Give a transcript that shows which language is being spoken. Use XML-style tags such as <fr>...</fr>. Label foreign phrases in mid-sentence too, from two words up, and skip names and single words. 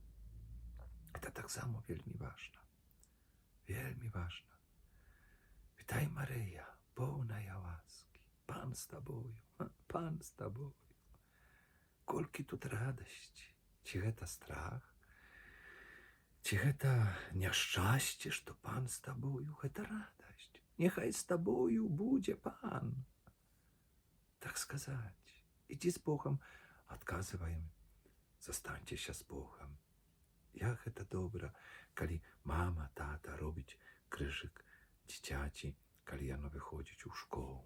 <uk>Це так само вельми важно. Вельми важно. Вітай, Марія, повна ласки. Пан з тобою, Пан з тобою.</uk> <be>Колькі тут радості.</be> <uk>Чи це страх? Чи це</uk> <be>няшчасце, што</be> <uk>Пан з тобою?</uk> <be>Гэта радасць. Нехай з тобою будзе Пан. Так сказаць. Ідзі з Богом. Адказваем. Застаньцеся з Богом. Як гэта добра, калі мама, тата робіць крыжык дзіцяці, калі яно выходзіць у школу.</be>